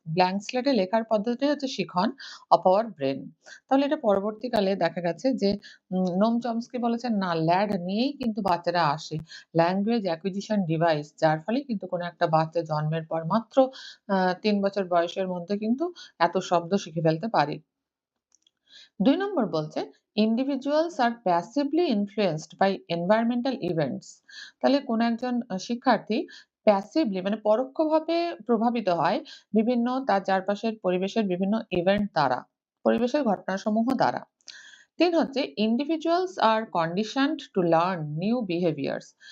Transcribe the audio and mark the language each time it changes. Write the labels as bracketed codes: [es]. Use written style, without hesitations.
[bn] Blank স্লেটে লেখার পদ্ধতি হচ্ছে শিখন অফ আওয়ার ব্রেইন। তাহলে এটা পরবর্তীকালে দেখা গেছে যে নোম চমস্কি বলেছেন না ল্যাড নিয়েই কিন্তু বাচ্চারা আসে। ল্যাঙ্গুয়েজ অ্যাকুইজিশন ডিভাইস যার ফলে কিন্তু কোনো একটা বাচ্চা জন্মের পর মাত্র ৩ বছর বয়সের মধ্যে কিন্তু এত শব্দ শিখে ফেলতে পারে। ২ নম্বর বলছে [en] individuals are passively influenced by environmental events। [bn] তাহলে কোন একজন শিক্ষার্থী প্যাসিভলি মানে পরোক্ষভাবে প্রভাবিত হয় বিভিন্ন তার চারপাশের পরিবেশের বিভিন্ন ইভেন্ট দ্বারা, পরিবেশের ঘটনাসমূহ দ্বারা। ৩ হচ্ছে [en] individuals are conditioned to learn new behaviors।